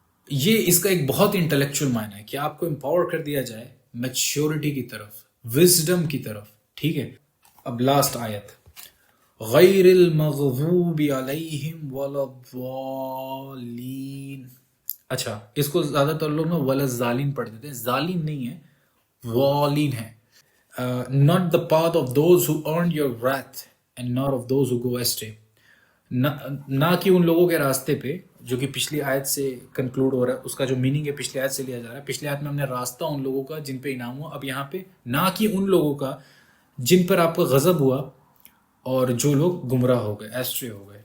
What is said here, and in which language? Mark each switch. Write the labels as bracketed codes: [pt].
[ur] یہ اس کا ایک بہت انٹلیکچوئل معنی ہے کہ آپ کو امپاور کر دیا جائے میچورٹی کی طرف، وزڈم کی طرف. ٹھیک ہے، اب لاسٹ آیت، [ar] غیر المغضوب علیہم ولا الضالین. [ur] اچھا، اس کو زیادہ تر لوگ نا ولا الضالین پڑھ دیتے ہیں. ظالین نہیں ہے، والین ہے. [en] not the path of those who earned your wrath and not of those who go astray. [ur] نہ کہ ان لوگوں کے راستے پہ، جو کہ پچھلی آیت سے کنکلوڈ ہو رہا ہے، اس کا جو میننگ ہے پچھلی آیت سے لیا جا رہا ہے. پچھلی آیت میں ہم نے راستہ ان لوگوں کا جن پہ انعام ہوا. اب یہاں پہ نہ کہ ان لوگوں کا جن پر آپ کو غضب ہوا اور جو لوگ گمراہ ہو گئے، ایسٹرے ہو گئے.